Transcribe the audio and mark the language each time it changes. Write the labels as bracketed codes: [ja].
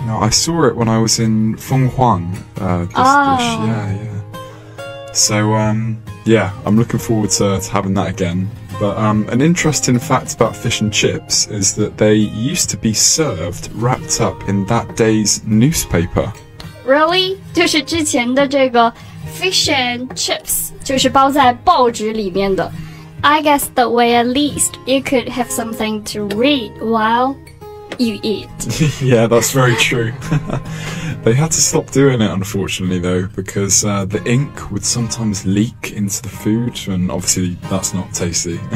[en] No, I saw it when I was in Fenghuang, this dish. Yeah. So, yeah, I'm looking forward to having that again. But an interesting fact about fish and chips is that they used to be served wrapped up in that day's newspaper. Really? [zh] 就是之前的这个 fish and chips 就是包在报纸里面的。 [en] I guess that way at least you could have something to read while you eat. Yeah, that's very true. They had to stop doing it, unfortunately, though, because the ink would sometimes leak into the food, and obviously that's not tasty.